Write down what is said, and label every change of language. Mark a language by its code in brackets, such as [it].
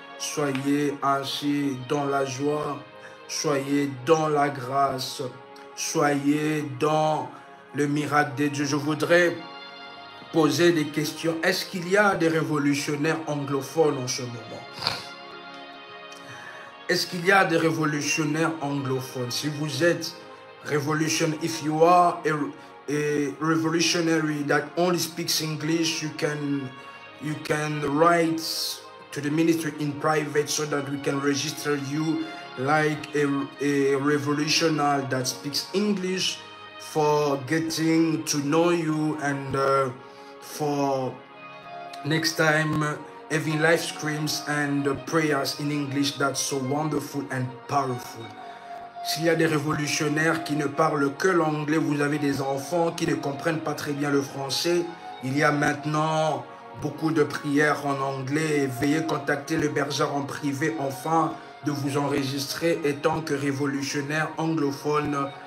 [fr] Soyez ainsi dans la joie, soyez dans la grâce, soyez dans le miracle de Dieu. Je voudrais poser des questions. Est-ce qu'il y a des révolutionnaires anglophones en ce moment? Est-ce qu'il y a des révolutionnaires anglophones? Si vous êtes revolution, [en] if you are a revolutionary that only speaks English, you can write to the ministry in private so that we can register you like a revolutionary that speaks English for getting to know you and for next time having live streams and prayers in English. That's so wonderful and powerful. [fr] S'il y a des révolutionnaires qui ne parlent que l'anglais, vous avez des enfants qui ne comprennent pas très bien le français, il y a maintenant beaucoup de prières en anglais. Veuillez contacter le berger en privé afin de vous enregistrer étant que révolutionnaire anglophone.